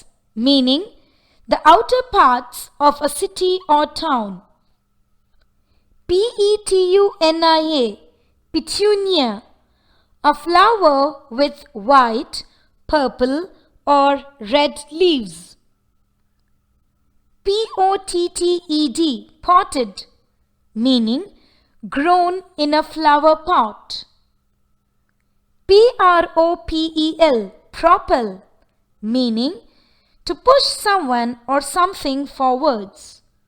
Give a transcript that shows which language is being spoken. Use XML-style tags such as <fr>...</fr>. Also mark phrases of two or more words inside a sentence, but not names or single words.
<en>Meaning the outer parts of a city or town. P-E-T-U-N-I-A. Petunia. A flower with white, purple or red leaves. P-O-T-T-E-D. Potted. meaning grown in a flower pot. Propel, propel, meaning to push someone or something forwards.</en>